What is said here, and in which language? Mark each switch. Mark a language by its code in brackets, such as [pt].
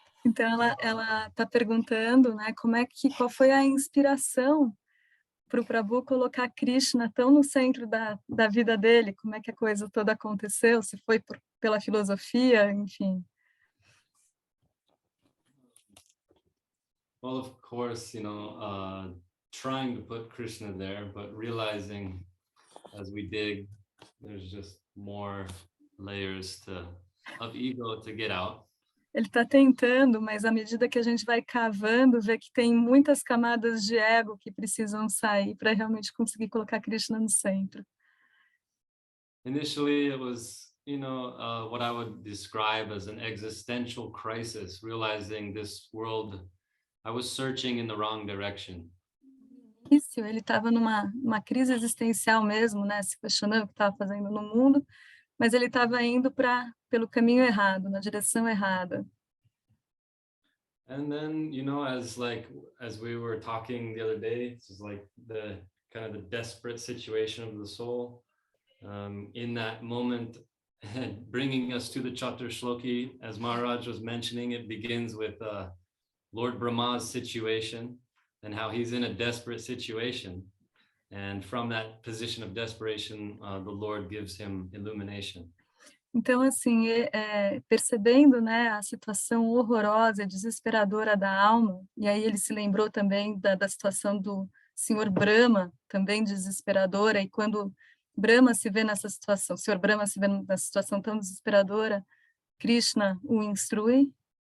[pt] Então ela está perguntando, né, qual foi a inspiração para o Prabhu colocar Krishna tão no centro da vida dele, como é que a coisa toda aconteceu, se foi pela filosofia, enfim. [en] Well, of course, trying to put Krishna there, but realizing as we dig, there's just more layers of ego to get out. [pt] Ele está tentando, mas à medida que a gente vai cavando, vê que tem muitas camadas de ego que precisam sair para realmente conseguir colocar Krishna no centro. [en] Initially, it was, what I would describe as an existential crisis, realizing this world, I was searching in the wrong direction. [pt] Isso, ele estava numa crise existencial mesmo, né, se questionando o que estava fazendo no mundo, mas ele estava indo pelo caminho errado, na direção errada. [en] And then, as we were talking the other day, it's just like the kind of the desperate situation of the soul. In that moment, bringing us to the Chatur Shloki, as Maharaj was mentioning, it begins with Lord Brahma's situation and how he's in a desperate situation. And from that position of desperation, the Lord gives him illumination. [pt] Então, assim, percebendo, né, a situação horrorosa, desesperadora da alma, e aí ele se lembrou também da situação do Senhor Brahma, também desesperadora, e quando Brahma se vê nessa situação, o Senhor Brahma se vê nessa situação tão desesperadora, Krishna o instrui.